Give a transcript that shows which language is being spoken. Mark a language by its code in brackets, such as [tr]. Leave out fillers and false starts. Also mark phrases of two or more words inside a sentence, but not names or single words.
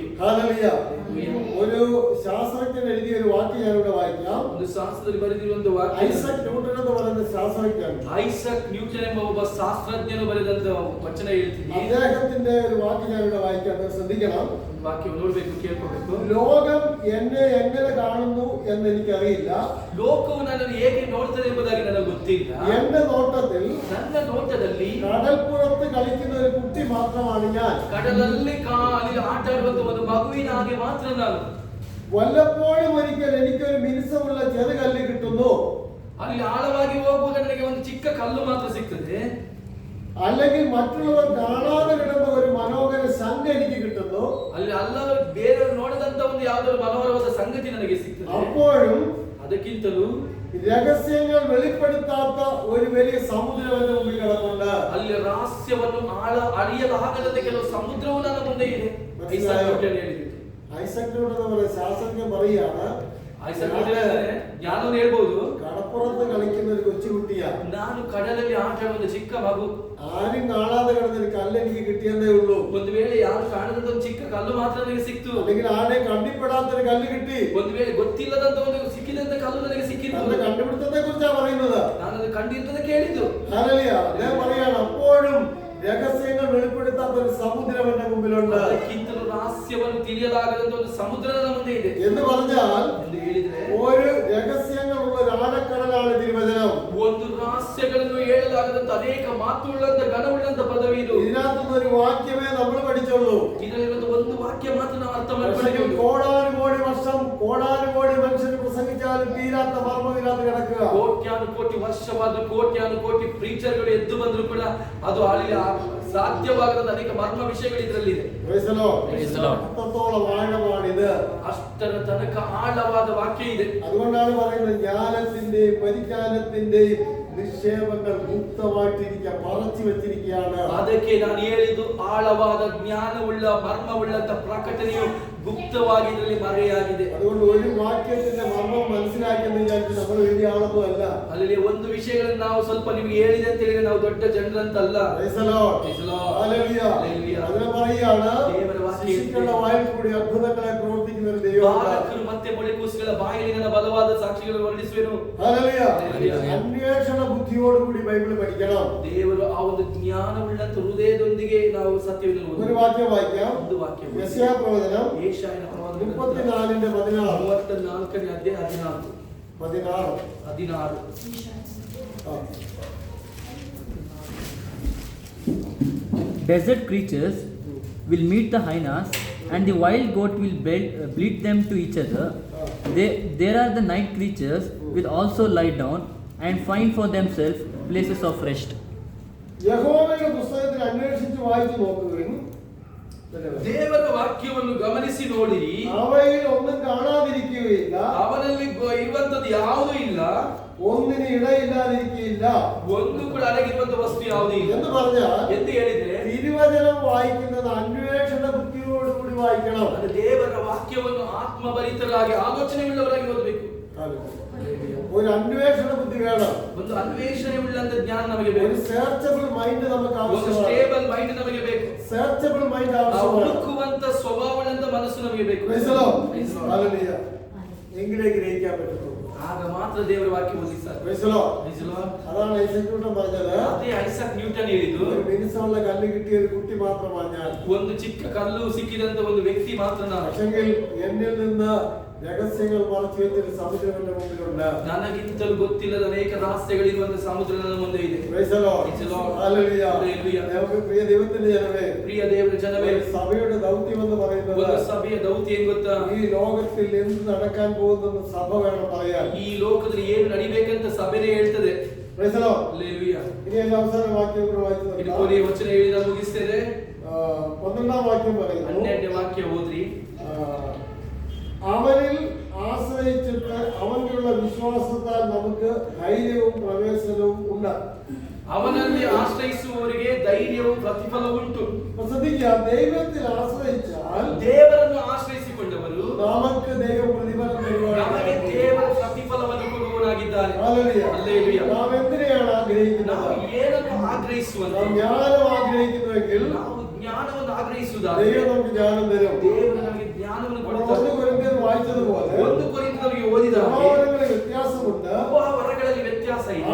[ml] ഹല്ലേലൂയ. ഒരു ശാസ്ത്രജ്ഞൻ എഴുതിയ ഒരു വാക്യം ഞാനിവിടെ വായിക്കാം. [kn] ಒಂದು ಶಾಸ್ತ್ರದಲ್ಲಿ ಬರೆದಿರುವ ಒಂದು ವಾಕ್ಯ. [ml] ഐസക് ന്യൂട്ടൻ എന്ന് പറയുന്ന ശാസ്ത്രജ്ഞൻ, [kn] ಐಸಕ್ ನ್ಯೂಟನ್ ಎಂಬ ಒಬ್ಬ ಶಾಸ್ತ್ರಜ್ಞನು ಬರೆದಂತ ವಚನ ಹೇಳ್ತೀನಿ. [ml] അദ്ദേഹത്തിന്റെ ഒരു വാക്യം ഞാനിവിടെ വായിക്കാം, അത് ശ്രദ്ധിക്കണം. [kn] ವಾಕ್ಯ ನೋಡ್ಬೇಕು, ಕೇಳ್ಕೋಬೇಕು. [ml] ലോകം എന്നെ എങ്ങനെ കാണുന്നു എന്ന് എനിക്കറിയില്ല. [kn] ಲೋಕವು ನನ್ನನ್ನು ಹೇಗೆ ನೋಡ್ತದೆ ಎಂಬುದಾಗಿ ನನಗೆ ಗೊತ್ತಿಲ್ಲ. [ml] എന്റെ നോട്ടത്തിൽ [kn] ನನ್ನ ನೋಟದಲ್ಲಿ [ml] കടൽപ്പുറത്ത് കളിക്കുന്ന ഒരു കുട്ടി മാത്രമാണ് ഞാൻ. [kn] ಕಡಲಲ್ಲಿ ಆಟ ಆಡುವಂತ ಒಂದು ಮಗುವಿನ ಹಾಗೆ ಮಾತ್ರ ನಾನು. [ml] വല്ലപ്പോഴും ഒരിക്കൽ എനിക്കൊരു മിനുസമുള്ള ചെറുകല്ല് കിട്ടുന്നു, [kn] ಅಲ್ಲಿ ಆಳವಾಗಿ ಹೋಗುವಾಗ ನನಗೆ ಒಂದು ಚಿಕ್ಕ ಕಲ್ಲು ಮಾತ್ರ ಸಿಗ್ತದೆ. [ml] അല്ലെങ്കിൽ മറ്റുള്ളവർ കാണാതെ കിടന്ന ഒരു മനോഹര സംഘ എനിക്ക് കിട്ടുന്നു. [kn] ಅಲ್ಲಿ ಅಲ್ಲವರು ಬೇರೆಯವರು ನೋಡದಂತ ಒಂದು ಯಾವುದಾದ್ರು ಮನೋಹರವಾದ ಸಂಗತಿ ನನಗೆ ಸಿಗ್ತದೆ. [ml] അപ്പോഴും [kn] ಅದಕ್ಕಿಂತಲೂ [ml] രഹസ്യങ്ങൾ വെളിപ്പെടുത്താത്ത ഒരു വലിയ സമുദ്രം എന്റെ മുമ്പിൽ കിടപ്പുണ്ട്. [kn] ಅಲ್ಲಿ ರಹಸ್ಯವನ್ನು ಅರಿಯಲಾಗದಂತೆ ಕೆಲವು ಸಮುದ್ರವು ನನ್ನ ಮುಂದೆ ಇದೆ. ಐಸಕ್ ನ್ಯೂಟನ್ ಹೇಳಿದ್ರು. [ml] ഐസക് ന്യൂട്ടൻ എന്ന ശാസ്ത്രജ്ഞൻ പറയുകയാണ്, [kn] ಐಸಕ್ ನ್ಯೂಟನ್ ಜ್ಞಾನವನ್ನು ಹೇಳ್ಬಹುದು. [ml] കടപ്പുറത്ത് കടപ്പുറത്ത് കളിക്കുന്ന ഒരു കൊച്ചുകുട്ടിയാ. [kn] ನಾನು ಕಡಲಲ್ಲಿ ಆಟ ಆಡುವ ಒಂದು ಚಿಕ್ಕ ಮಗು. [ml] ആരും കാണാതെ കിടന്നൊരു കല്ല് എനിക്ക് കിട്ടിയെന്നേ ഉള്ളൂ. [kn] ಒಂದು ವೇಳೆ ಯಾರು ಕಾಣದಂತ ಒಂದು ಚಿಕ್ಕ ಕಲ್ಲು ಮಾತ್ರ ನನಗೆ ಸಿಕ್ತು. [ml] അല്ലെങ്കിൽ ആരെയും കണ്ടിപ്പെടാത്തൊരു കല്ല് കിട്ടി. [kn] ಒಂದು ವೇಳೆ ಗೊತ್ತಿಲ್ಲದಂತ ಒಂದು ಸಿಕ್ಕಿದಂತ ಕಲ್ಲು ನನಗೆ ಸಿಕ್ಕಿತ್ತು. [ml] തന്റെ കണ്ടുപിടുത്തത്തെ കുറിച്ചാ പറയുന്നത്. [kn] ನಾನು ಅದು ಕಂಡಿರ್ತದೆ ಕೇಳಿದ್ದು. [ml] ഹല്ലേലൂയ. അദ്ദേഹം പറയാണ് അപ്പോഴും രഹസ്യങ്ങൾ വെളിപ്പെടുത്താത്ത ഒരു സമുദ്രം എന്റെ മുമ്പിലുണ്ട്. [kn] ಅದಕ್ಕಿಂತಲೂ ರಹಸ್ಯವನ್ನು ತಿಳಿಯಲಾಗದಂತ ಒಂದು ಸಮುದ್ರ ನನ್ನ ಮುಂದೆ ಇದೆ [ml] എന്ന് പറഞ്ഞാൽ [kn] ಎಂದು ಹೇಳಿದ್ರೆ [ml] ഒരു രഹസ്യങ്ങളുള്ള ഒരു ആഴക്കടലാണ് തിരുവചനം. [kn] ಒಂದು ರಹಸ್ಯಗಳನ್ನು ಹೇಳಲಾಗದಂತ ಅನೇಕ ಮಾತುಳ್ಳಂತ ಘನವುಳ್ಳಂತ ಪದವಿ ಇದು. [ml] ഇതിനകത്തുനിന്ന് ഒരു വാക്യമേ നമ്മൾ പഠിച്ചുള്ളൂ. [kn] ಇದರಲ್ಲಿ ಒಂದು ವಾಕ್ಯ ಮಾತ್ರ ನಾವು ಅರ್ಥ [ml] പക്ഷേ [kn] ಮಾಡಿಕೊಳ್ಳಬೇಕು. [ml] കോടാനുകോടി വർഷം കോടാനുകോടി മനുഷ്യർ പ്രസംഗിച്ചാലും തീരാത്ത മർമ്മമില്ലാതെ കിടക്കുക. [kn] ಕೋಟ್ಯಾನುಕೋಟಿ ವರ್ಷವಾದ ಕೋಟ್ಯಾನುಕೋಟಿ ಪ್ರೀಚರ್ಗಳು ಎದ್ದು ಬಂದ್ರು ಕೂಡ ಅದು ಸಾಧ್ಯವಾಗದ ಅನೇಕ ಮರ್ಮ ವಿಷಯಗಳು ಇದರಲ್ಲಿದೆ. [en] Praise the Lord. Praise the Lord. [ml] അത്രത്തോളം ആഴമാണിത്. [kn] ಅಷ್ಟರ ತನಕ ಆಳವಾದ ವಾಕ್ಯ ಇದೆ. [ml] അതുകൊണ്ടാണ് പറയുന്നത് ജ്ഞാനത്തിന്റെയും പരിജ്ഞാനത്തിന്റെയും നിക്ഷേപങ്ങൾ മുക്തമായിട്ടിരിക്കുക, മറച്ചു വെച്ചിരിക്കുകയാണ്. [kn] ಅದಕ್ಕೆ ನಾನು ಹೇಳಿದ್ದು ಆಳವಾದ ಜ್ಞಾನವುಳ್ಳ ಮರ್ಮವುಳ್ಳಂತ ಪ್ರಕಟಣೆಯು ಗುಪ್ತವಾಗಿ ಇದರಲ್ಲಿ ಮರೆಯಾಗಿದೆ. [ml] അതുകൊണ്ട് ഒരു വാക്യത്തിന്റെ മർമ്മം മനസ്സിലാക്കിയെന്ന് വിചാരിച്ച് നമ്മൾ വലിയ ആളൊന്നും അല്ല. [kn] ಅಲ್ಲಿ ಒಂದು ವಿಷಯಗಳನ್ನು ನಾವು ಸ್ವಲ್ಪ ನಿಮಗೆ ಹೇಳಿದೆ ಅಂತ ಹೇಳಿದ್ರೆ ನಾವು ದೊಡ್ಡ ಜನರಂತಲ್ಲ. [en] Praise the Lord. Praise the Lord. Hallelujah. Hallelujah. [ml] അതിനെ പറയാണ് [kn] ದೇವರ ವಾಕ್ಯ [ml] ശിശുക്കളുടെ വായിൽ കൂടി അത്ഭുതങ്ങളെ പ്രവർത്തിക്കുന്ന ഒരു ദൈവമാണ്. [kn] ಬಾಲಕರು ಮತ್ತೆ ಮೊಳೆಕೂಸುಗಳ ಬಾಯಲ್ಲಿ ನನ್ನ ಬಲವಾದ ಸಾಕ್ಷಿಗಳನ್ನು ಹೊರಡಿಸುವೆನು. [en] Hallelujah. Hallelujah. [ml] അന്വേഷണ ബുദ്ധിയോടുകൂടി ബൈബിൾ പഠിക്കണം. [kn] ದೇವರು ಆ ಒಂದು ಜ್ಞಾನವುಳ್ಳಂತ ಹೃದಯದೊಂದಿಗೆ ನಾವು ಸತ್ಯವನ್ನು [ml] ഒരു [kn] ಓದಬೇಕು. [ml] വാക്യം വായിക്കാം. [kn] ಒಂದು ವಾಕ್ಯ [ml] യെശയ്യാ പ്രവചനം [kn] ಯೆಶಾಯನ ಪ್ರವಾದನ [ml] 34-ന്റെ 16. [kn] 34ನೇ ಅಧ್ಯಾಯ 16. 16. [en] Desert creatures will meet the hyenas, and the wild goat will bleat them to each other. There are the night creatures will also lie down and find for themselves places of rest. [ml] യഹോവയുടെ പുസ്തകത്തിൽ അന്വേഷിച്ച് വായിച്ചു നോക്കുകയും [kn] ದೇವರ ವಾಕ್ಯವನ್ನು ಗಮನಿಸಿ ನೋಡಿರಿ. [ml] അവയിൽ ഒന്നും കാണാതിരിക്കുകയില്ല, [kn] ಅವನಲ್ಲಿ ಇರುವಂತದ್ದು ಯಾವುದೂ ಇಲ್ಲ, [ml] ഒന്നിന് ഇടയില്ലാതിരിക്കുകയില്ല [kn] ಒಂದು ಕೂಡ ಅಡಗಿರುವಂತ ವಸ್ತು ಯಾವುದೂ ಇಲ್ಲ [ml] എന്ന് പറഞ്ഞാൽ [kn] ಎಂದು ಹೇಳಿದ್ರೆ [ml] തിരുവചനം വായിക്കുന്നത് അന്വേഷണ ബുദ്ധിയോടുകൂടി വായിക്കണം. [kn] ಅದು ದೇವರ ವಾಕ್ಯವನ್ನು ಆತ್ಮಭರಿತರಾಗಿ ಆಲೋಚನೆಯುಳ್ಳವರಾಗಿ ಓದಬೇಕು. [ml] ഒരു അന്വേഷണ ബുദ്ധി വേണം. [kn] ಒಂದು ಅನ್ವೇಷಣೆ ಉಳ್ಳಂತ ಜ್ಞಾನ ನಮಗೆ [ml] ഒരു [kn] ಬೇಕು. [en] searchable mind [ml] നമുക്ക് [kn] ಒಂದು [ml] ആവശ്യമാണ്. [en] stable mind [kn] ನಮಗೆ ಬೇಕು. [en] searchable mind [kn] ನಾವು [ml] ആവശ്യമാണ്. [kn] ಹುಡುಕುವಂತ ಸ್ವಭಾವವುಳ್ಳಂತ ಮನಸ್ಸು ನಮಗೆ ಬೇಕು. [en] Praise the Lord. Praise the Lord. [ml] Hallelujah. എങ്കിലേ ഗ്രഹിക്കാൻ പറ്റുള്ളൂ. [kn] ಆಗ ಮಾತ್ರ ದೇವರ ವಾಕ್ಯ ಓದಿ ಸರ್. [en] Praise the Lord. Praise the Lord. [ml] അതാണ് ഐസക് ന്യൂട്ടൻ പറഞ്ഞത്. [kn] ಅದೇ ಐಸಾಕ್ ನ್ಯೂಟನ್ ಹೇಳಿದ್ದು, [ml] ഒരു മിനുസമുള്ള കല്ല് കിട്ടിയ ഒരു കുട്ടി മാത്രമാണ് ഞാൻ. [kn] ಒಂದು ಚಿಕ್ಕ ಕಲ್ಲು ಸಿಕ್ಕಿದಂತ ಒಂದು ವ್ಯಕ್ತಿ ಮಾತ್ರ ನಾನು. [ml] പക്ഷെങ്കിൽ എന്നിൽ നിന്ന് രഹസ്യങ്ങൾ മറച്ചു വെച്ചൊരു സമുദ്രം എന്റെ മുമ്പിലുണ്ട്. [kn] ನನಗಿಂತಲೂ ಗೊತ್ತಿಲ್ಲದ ಅನೇಕ ರಹಸ್ಯಗಳಿರುವಂತ ಸಮುದ್ರ ನನ್ನ ಮುಂದೆ ಇದೆ. [en] Praise the Lord. Praise the Lord. Hallelujah. Hallelujah. [ml] നമുക്ക് പ്രിയ ദൈവത്തിന്റെ ജനമേ, [kn] ಪ್ರಿಯ ದೇವರ ಜನವೇ, [ml] ഒരു സഭയുടെ ദൗത്യം എന്ന് പറയുന്നത് [kn] ಒಂದು ಸಭೆಯ ದೌತ್ಯ ಏನ್ ಗೊತ್ತಾ? [ml] ഈ ലോകത്തിൽ എന്ത് നടക്കാൻ പോകുന്നെന്ന് സഭ വേണം പറയാൻ. [kn] ಈ ಲೋಕದಲ್ಲಿ ಏನು ನಡಿಬೇಕಂತ ಸಭೆನೇ ಹೇಳ್ತದೆ. [en] Praise the Lord. Hallelujah. [ml] ഇനി അതിന്റെ അവസാന വാക്യം കൂടെ വായിച്ചു [kn] ಇದು [ml] നോക്കാം. [kn] ಕೊನೆಯ ವಚನ ಹೇಳಿ ನಾನು ಮುಗಿಸ್ತೇನೆ. [ml] 12-ാം വാക്യം പറയുന്നു, [kn] 12ನೇ ವಾಕ್ಯ ಓದ್ರಿ. [ml] അവനിൽ ആശ്രയിച്ചിട്ട് അവനിലുള്ള വിശ്വാസത്താൽ നമുക്ക് ധൈര്യവും പ്രവേശനവും ഉണ്ട്. [kn] ಅವನಲ್ಲಿ ಆಶ್ರಯಿಸುವವರಿಗೆ ಧೈರ್ಯವು ಪ್ರತಿಫಲವುಂಟು. [ml] ശ്രദ്ധിക്കുക, ദൈവത്തിൽ ആശ്രയിച്ചാൽ [kn] ದೇವರನ್ನು ಆಶ್ರಯಿಸಿಕೊಂಡವರು [ml] നമുക്ക് ദൈവം പ്രതിഫലം [kn] ನಮಗೆ [ml] തരുവാണ്. [kn] ದೇವರ ಪ್ರತಿಫಲವನ್ನು ಕೊಡುವವನಾಗಿದ್ದಾನೆ. [en] Hallelujah. Hallelujah. [ml] നാം എന്തിനെയാണ് ആഗ്രഹിക്കുന്നത്? [kn] ನಾವು ಏನನ್ನು ಆಗ್ರಹಿಸುವಂತೆ? [ml] നാം ജ്ഞാനം ആഗ്രഹിക്കുന്നുവെങ്കിൽ [kn] ನಾವು ಜ್ಞಾನವನ್ನು ಆಗ್ರಹಿಸುವುದಾದರೆ [ml] ദൈവം നമുക്ക് ജ്ഞാനം തരും. [kn] ದೇವರು ನಮಗೆ ಜ್ಞಾನವನ್ನು [ml] നമ്മൾ [kn] ಕೊಡುತ್ತಾರೆ. [ml] 1 കൊരിന്ത്യർ വായിച്ചതുപോലെ [kn] ಒಂದು ಕೊರಿಂಥದವರಿಗೆ ಓದಿದಾಗ [ml] സ്വഭാവങ്ങളിൽ വ്യത്യാസമുണ്ട്. [kn] ವರಗಳಲ್ಲಿ ವ್ಯತ್ಯಾಸ ಇದೆ.